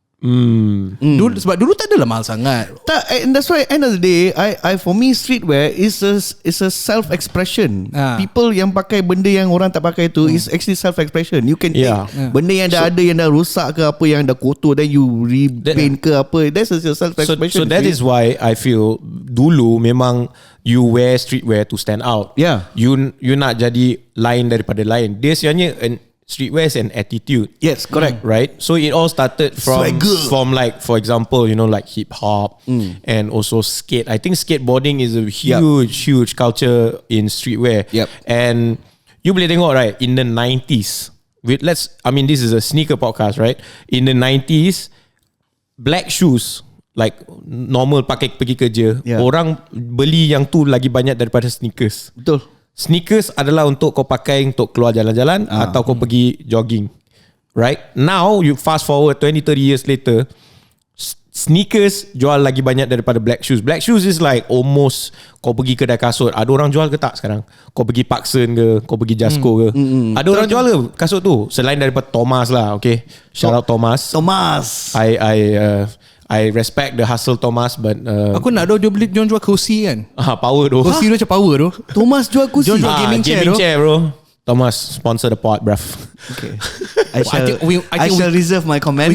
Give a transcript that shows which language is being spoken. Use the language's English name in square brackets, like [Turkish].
[Malay] Dulu, sebab dulu tak adalah mahal sangat. [English] Tak, and that's why end of the day, I for me streetwear is a self-expression. [Malay] People yang pakai benda yang orang tak pakai tu [English] is actually self-expression. You can take [Malay] benda yang dah ada, yang dah rosak ke apa, yang dah kotor, [English] then you repaint [Malay] ke apa. [English] That's a self-expression. So that is why I feel [Malay] dulu memang [English] you wear streetwear to stand out. Yeah. [Malay] You nak jadi lain daripada lain. Dia sebenarnya [English] streetwear is an attitude. Yes, correct. Right? So it all started from like, for example, like hip hop and also skate. I think skateboarding is a huge culture in streetwear. Yep. And you [Malay] boleh tengok, [English] right, in the 90s, this is a sneaker podcast, right? In the 90s, black shoes, like normal [Malay] pakai pergi kerja, orang beli yang tu lagi banyak daripada sneakers. Betul. Sneakers adalah untuk kau pakai untuk keluar jalan-jalan atau kau pergi jogging. [English] Right? Now you fast forward 20-30 years later, sneakers [Malay] jual lagi banyak daripada [English] black shoes. Black shoes is like almost [Malay] kau pergi kedai kasut, ada orang jual ke tak sekarang? Kau pergi Parkson ke, kau pergi Jasco ke, ada orang jual ke kasut tu? Selain daripada Thomas lah. [English] Okay, shout out Thomas. I respect the hustle Thomas, but [Malay] aku nak dia beli jual kursi kan. Power tu. Kursi tu macam power tu. Thomas jual kursi. Jual gaming chair [English] bro. Thomas sponsor the pod, bruv. Okay. I shall reserve my comments.